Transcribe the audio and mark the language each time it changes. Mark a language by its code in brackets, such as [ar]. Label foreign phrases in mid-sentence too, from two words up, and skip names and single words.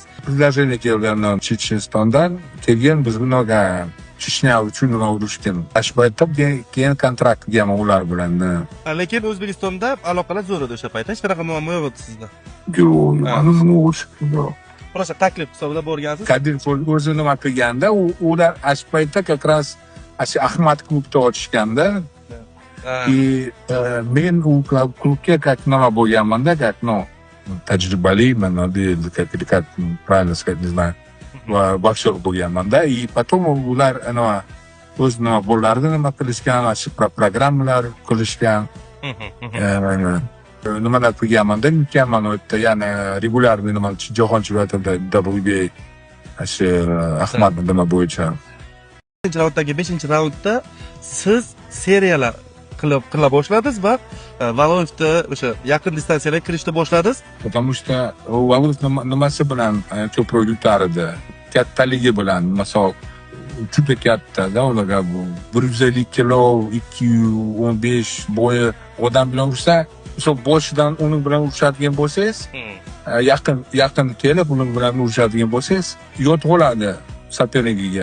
[uz] Предложение kelgandan Chechenistondan kelgan biz bunaqa Chechnya uchun urushgan. Shu paytda keyin kontrakt qilgan ular bilan. Lekin O'zbekistonda aloqalar zo'r edi o'sha paytda. Hech qanaqa muammo yo'q edi sizda. Yo'q. Просто taklif hisobida borgansiz. Kadirov o'zi nima qilganda, ular shu paytda [ru] как раз [uz] Ahmad klubda ochishganda men u klubga как nima bo'lganmanda, как tajribali, [ru] как правильно сказать, не знаю, [uz] boksyor bo'lganmanda. [ru] И потом [uz] ular o'z nima bo'lardi, nima qilishgan, programmalar qilishgan. Nimalar qilganmanda, mukammal o'tdi. Ya'ni regularniy nima jahon chempionatida WBA Ahmad nima bo'yicha. 5-raunddagi 5-raundda siz seriyalar qila boshladingiz va Valovda o'sha yaqin distansiyalarga kirishni boshladingiz. [ru] Потому что [uz] Valov nimasi bilan ko'proq yutardi? Kattaligi bilan, masalan, juda katta-da, ularga 150 kilo, 215 bo'yi odam bilan ursa, o'sha boshidan uning bilan urishadigan bo'lsangiz, yaqin kelib uning bilan urishadigan bo'lsangiz, yot bo'ladi sopernigiga.